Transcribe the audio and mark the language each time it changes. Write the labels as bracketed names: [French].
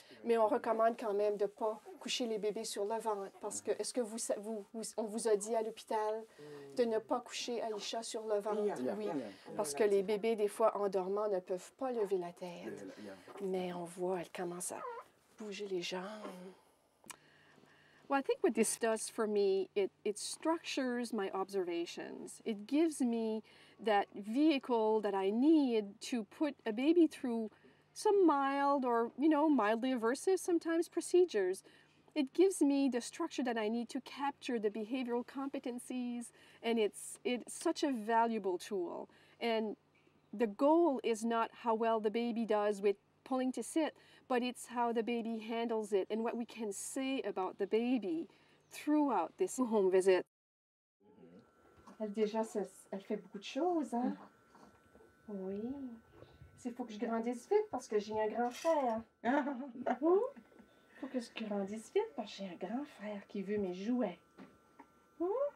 [French] Mais on recommande quand même de ne pas coucher les bébés sur le ventre, parce que, est-ce que on vous a dit à l'hôpital de ne pas coucher Aïcha sur le ventre? Oui, parce que les bébés, des fois, en dormant, ne peuvent pas lever la tête. Mais on voit, elle commence à bouger les jambes. [English] Well, I think what this does for me, it structures my observations. It gives me that vehicle that I need to put a baby through some mild or, mildly aversive sometimes procedures. It gives me the structure that I need to capture the behavioral competencies, and it's such a valuable tool. And the goal is not how well the baby does with pulling to sit, but it's how the baby handles it and what we can say about the baby throughout this home visit. [French] Elle fait beaucoup de choses, hein? Oui. Il faut que je grandisse vite parce que j'ai un grand frère. Il faut que je grandisse vite parce que j'ai un grand frère qui veut mes jouets. Oui.